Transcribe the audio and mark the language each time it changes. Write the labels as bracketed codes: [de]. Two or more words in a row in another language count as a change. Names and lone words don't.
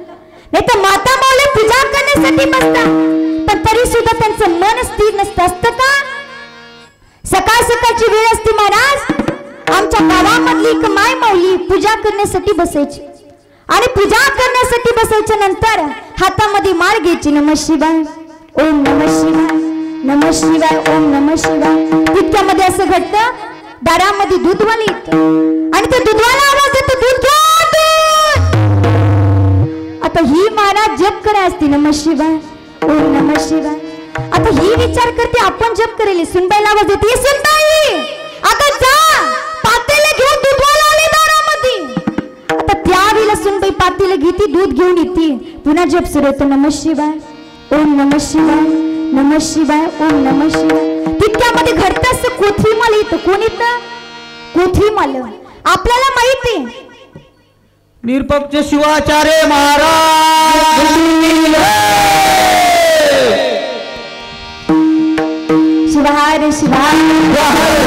[mr] नाही तर माता माऊली पूजा करण्यासाठी बसतात पण तरी सुद्धा त्यांचं मन स्थिर नसतं. असतं का? सकाळ सकाळची वेळ असते महाराज. आमच्या गावामधली एक माय माऊली पूजा करण्यासाठी बसायची आणि पूजा करण्यासाठी बसायच्या नंतर हातामध्ये माळ घ्यायची, [sa] नमः शिवाय ओम नमः शिवाय नमः शिवाय ओम नमः शिवाय. [mr] तितक्यामध्ये असं घडतं, दारामध्ये दूधवाले येतं आणि ते दूधवाला आवाज येतो, दूध घ्या दूध. आता ही महाराज जप कराय असते, [sa] नमः शिवाय ओम नमः शिवाय. [mr] आता ही विचार करते आपण जप करेल, सुनबाईला आवाज येते, सुनबाई आता जा पातेले घेऊन दूधवाला आले दारामध्ये. आता त्यावेळेला सुनबाई पातेले घेते, दूध घेऊन येते, पुन्हा जप सुरू होतो, [sa] नमः शिवाय ओम नमः शिवाय नमः शिवाय ओम नमः शिवाय. [mr] तितक्यामध्ये घडतं असं कोथरीमाल येतं. कोण येतं? कोथरीमाल. आपल्याला माहिती निरपक्ष शिवाचार्य महाराज. शिवाहार शिवाहार.